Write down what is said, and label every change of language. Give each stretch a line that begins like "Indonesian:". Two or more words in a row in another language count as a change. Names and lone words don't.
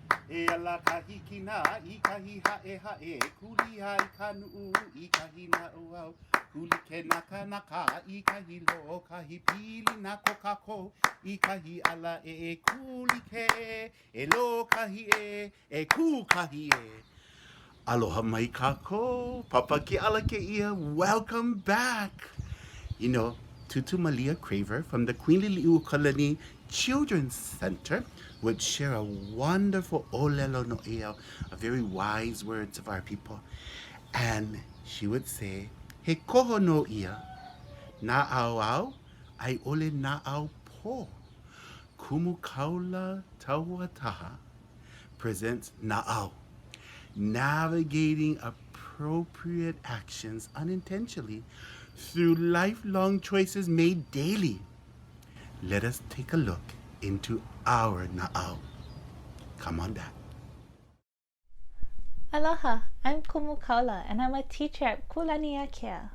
Hawaiian: E ala kahiki na I kahi hae hae Kuli hai kanu I kahi naʻau Kuli ke naka naka I kahi lo Kahi pili na kokako I kahi ala e kuli ke E lo kahi e ku kahi e Aloha mai kako, papa ke ala ke ia,
English: welcome back. You know, Tutu Malia Craver from the Queen Liliuokalani Children's Center would share a wonderful
Hawaiian: olelo no ea,
English: a very wise words of our people. And she would say,
Hawaiian: he koho no ia, naʻau au, ai ole naʻau po.
English: Kumu Kaula Tauotaha presents Naʻau. Navigating appropriate actions unintentionally through lifelong choices made daily. Let us take a look into our Naʻau. Come on back. Aloha, I'm Kumu Kaula and I'm a teacher at Kulaniakea.